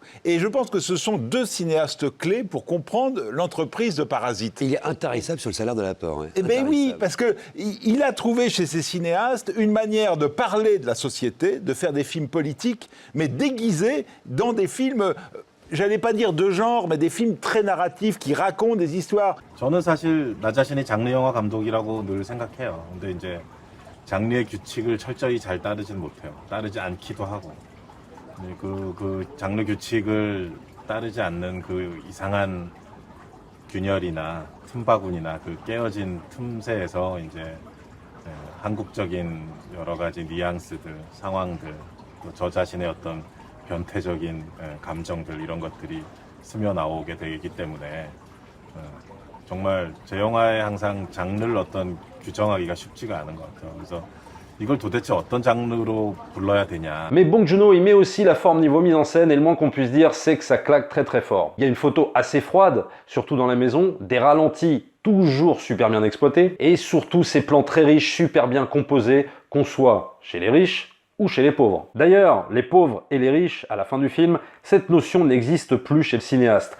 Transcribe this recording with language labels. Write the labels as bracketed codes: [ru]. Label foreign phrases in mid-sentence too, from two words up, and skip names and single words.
[fr] Et je pense que ce sont 2 cinéastes clés pour comprendre l'entreprise de Parasite. Il est intarissable sur le salaire de l'apport. Hein. Eh bien oui, parce qu'il a trouvé chez ces cinéastes une manière de parler de la société, de faire des films politiques, mais déguisés dans des films... j'allais pas dire de genre, mais des films très narratifs qui racontent des histoires. [ko] 저는 사실 나 자신이 장르 영화 감독이라고 늘 생각해요. 근데 이제 장르의 규칙을 철저히 잘 따르진 못해요. 따르지 않기도 하고. 그 장르 규칙을 따르지 않는 그 이상한 균열이나 틈바구니나 그 깨어진 틈새에서 이제 한국적인 여러 가지 뉘앙스들, 상황들, 또 저 자신의 어떤 변태적인 감정들 이런 것들이 스며 나오게 되기 때문에 정말 제 영화에 항상 장르를 어떤 규정하기가 쉽지가 않은 것 같아요. 그래서 이걸 도대체 어떤 장르로 불러야 되냐. [fr] Mais Bong Joon-ho, il met aussi la forme niveau mise en scène et le moins qu'on puisse dire, c'est que ça claque très très fort. Il y a une photo assez froide, surtout dans la maison, des ralentis toujours super bien exploités et surtout ces plans très riches, super bien composés, qu'on soit chez les riches ou chez les pauvres. D'ailleurs, les pauvres et les riches, à la fin du film, cette notion n'existe plus chez le cinéaste.